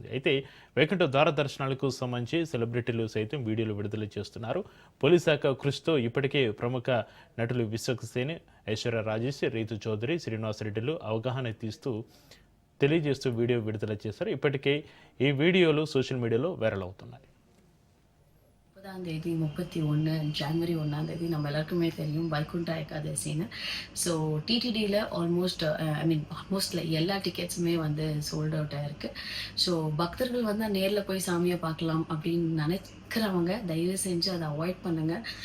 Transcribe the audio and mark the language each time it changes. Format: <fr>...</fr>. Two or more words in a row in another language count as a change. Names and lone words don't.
<te>అయితే వైకుంఠ ద్వార దర్శనాలకు సంబంధించి సెలబ్రిటీలు సైతం వీడియోలు విడుదల చేస్తున్నారు. పోలీస్ శాఖ కృషితో ఇప్పటికే ప్రముఖ నటులు విశ్వక్సేన్, ఐశ్వర్య రాజేష్, రీతు చౌదరి, శ్రీనివాస్ రెడ్డిలు అవగాహన తెలియజేస్తూ వీడియో విడుదల చేశారు. ఇప్పటికే ఈ వీడియోలు</te> <en>social mediaలో viral</en> <te>అవుతున్నాయి.</te> <ta>31 ஜனவரி 1 நம்ம எல்லாருக்குமே தெரியும் வைகுண்ட ஏகாதசின்னு. ஸோ டிடிடியில் ஆல்மோஸ்ட் எல்லா டிக்கெட்ஸுமே வந்து</ta> <en>sold out</en> <ta>ஆயிருக்கு. ஸோ பக்தர்கள் வந்து நேரில் போய் சாமியை பார்க்கலாம் அப்படின்னு நினைக்கிறவங்க தயவு செஞ்சு அதை அவாய்ட் பண்ணுங்கள்.</ta>